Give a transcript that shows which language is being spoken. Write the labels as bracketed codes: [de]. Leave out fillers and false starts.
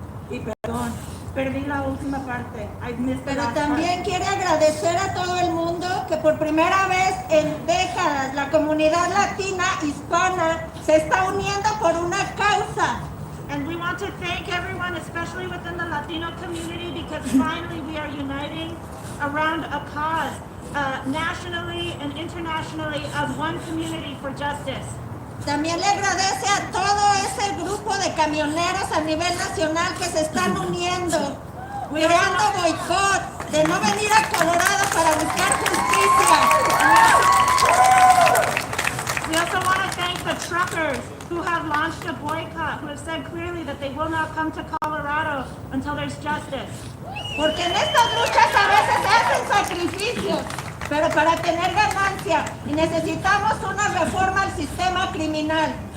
[es] Y perdón, perdí la última parte. [en] I missed the [es] Pero [en] last [es] también [en] part. [es] quiere agradecer a todo el mundo que por primera vez en décadas la comunidad latina hispana se está uniendo por una causa. [en] And we want to thank everyone, especially within the Latino community, because finally we are uniting around a cause, nationally and internationally, of one community for justice. [es] También le agradece a todo ese grupo de camioneros a nivel nacional que se están uniendo, creando boicot, de no venir a Colorado para buscar justicia. [en] We also want to thank the truckers who have launched a boycott, who have said clearly that they will not come to Colorado until there's justice. [es] Porque en estas luchas a veces se hacen sacrificios, pero para tener ganancia, y necesitamos una reforma al sistema criminal.